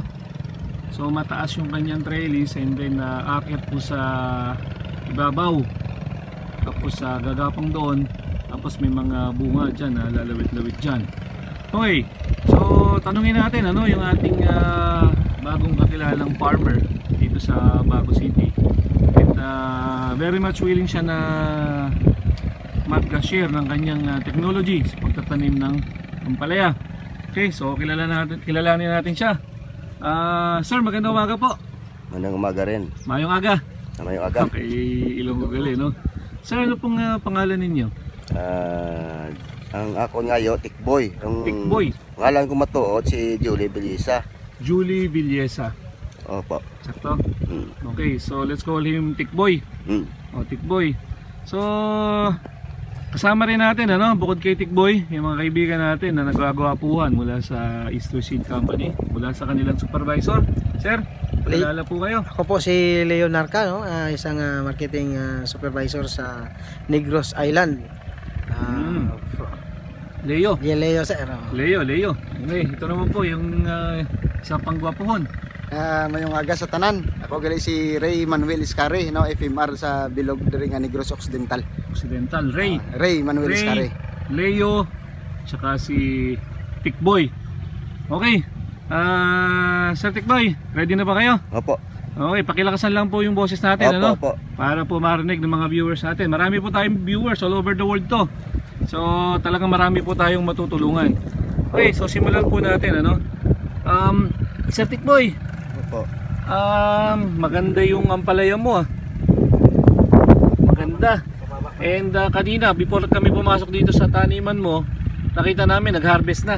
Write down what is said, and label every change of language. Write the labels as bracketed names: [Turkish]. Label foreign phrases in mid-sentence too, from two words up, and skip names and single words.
[Filipino] So mataas yung kanyang trellis and then aakyat po sa ibabaw. Tapos gagapang doon. Tapos may mga bunga dyan, lalawit-lawit dyan. Okay, so tanungin natin ano yung ating bagong kakilalang farmer dito sa Bago City. And very much willing siya na mag-share ng kanyang technology sa pagtatanim ng ampalaya. Okay, so kilalanin natin siya. Sir, magandang umaga po. Magandang umaga rin. [Hiligaynon] Mayong aga. Mayong aga. Okay, Ilonggo gali, no? [Filipino] Sir, ano pong pangalan ninyo? [Hiligaynon] Ang ako ngayon, Tikboy. Tikboy. Pangalan ko matuod si Julie Villesa. Julie Villesa. [Filipino] Opo. [Hiligaynon] Sakto? [English] Okay, so let's call him Tikboy. [Filipino] O, Tikboy. So kasama rin natin, ano, bukod kay Tikboy, yung mga kaibigan natin na nagwagwapuhan mula sa Easter Seed Company, mula sa kanilang supervisor. Sir, kilala po kayo. Ako po si Leo Narca, no? Isang [English] marketing supervisor [Filipino] sa Negros Island. Leo. [English] Yeah, Leo sir. [Filipino] Leo. Okay, ito naman po yung isang panggwapuhon. [Hiligaynon] Mayong aga sa tanan. Ako gali si Ray Manuel Iscare, no, FMR sa Bilog diri nga Negros Occidental. Ray. Ray Manuel Iscare. [Filipino] Leo, tsaka si Tikboy. Okay. Sir Tikboy, ready na ba kayo? Opo. Okay, pakilakasan lang po yung boses natin, Opo, ano? opo. Para po marinig ng mga viewers natin. Marami po tayong viewers [English] all over the world [Filipino] to. So, talagang marami po tayong matutulungan. Okay, so simulan po natin, ano? Sir Tikboy. Opo. Maganda yung ampalaya mo, Maganda. And kanina, before kami pumasok dito sa taniman mo, nakita namin nag-harvest na.